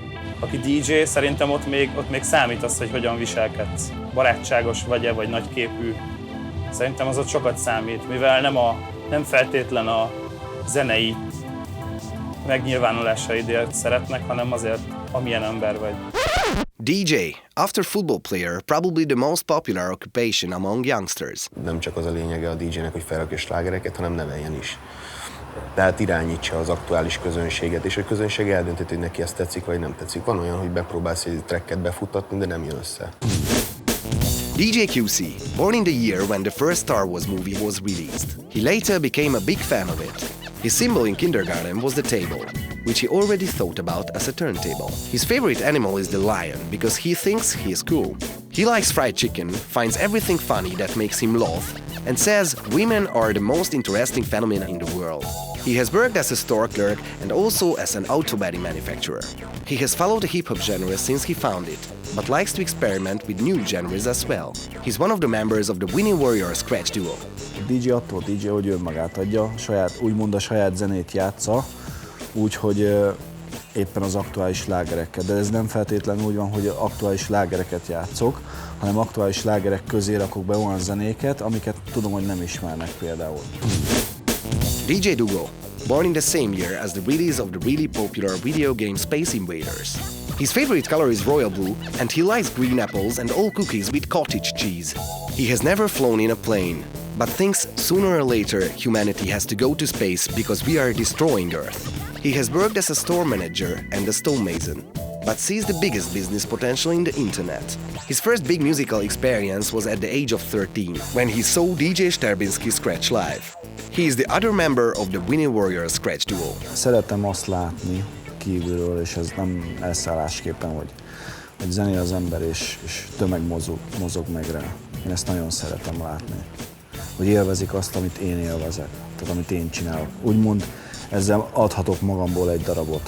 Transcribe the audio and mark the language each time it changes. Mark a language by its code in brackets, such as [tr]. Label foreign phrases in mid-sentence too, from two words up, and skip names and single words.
[hu] Aki DJ, szerintem ott még számít az, hogy hogyan viselkedsz. Barátságos vagy-e, vagy nagyképű. Szerintem az ott sokat számít, mivel nem feltétlen a zenei megnyilvánulásaidért szeretnek, hanem azért, amilyen ember vagy. DJ, [en] after football player, probably the most popular occupation among youngsters. [hu] Nem csak az a lényege a DJ-nek, hogy felrakja slágereket, hanem neveljen is. Tehát irányítsa az aktuális közönséget, és a közönség eldönteti, hogy neki ezt tetszik, vagy nem tetszik. Van olyan, hogy bepróbálsz egy tracket befuttatni, de nem jön össze. [en] DJ QC, born in the year when the first Star Wars movie was released. He later became a big fan of it. His symbol in kindergarten was the table, which he already thought about as a turntable. His favorite animal is the lion, because he thinks he is cool. He likes fried chicken, finds everything funny that makes him laugh, and says women are the most interesting phenomenon in the world. He has worked as a store clerk and also as an auto body manufacturer. He has followed the hip-hop genre since he found it, but likes to experiment with new genres as well. He's one of the members of the Winnie Warrior Scratch Duo. [hu] A DJ attól DJ, hogy önmagát adja, úgymond a saját zenét játsza, úgyhogy éppen az aktuális slágereket. De ez nem feltétlenül úgy van, hogy aktuális slágereket játszok, hanem aktuális slágerek közé rakok be olyan zenéket, amiket tudom, hogy nem ismernek például. [en] DJ Dugo, born in the same year as the release of the really popular video game Space Invaders. His favorite color is royal blue, and he likes green apples and all cookies with cottage cheese. He has never flown in a plane, but thinks sooner or later humanity has to go to space because we are destroying Earth. He has worked as a store manager and a stonemason, but sees the biggest business potential in the internet. His first big musical experience was at the age of 13, when he saw DJ Sterbinski scratch live. He is the other member of the Winnie Warrior Scratch Duo. [hu] Szeretem azt látni kívülről, és ez nem elszállásképpen, hogy zenél az ember, és tömeg mozog meg rá. Én ezt nagyon szeretem látni. Hogy élvezik azt, amit én élvezek, tehát amit én csinálok. Úgymond ezzel adhatok magamból egy darabot.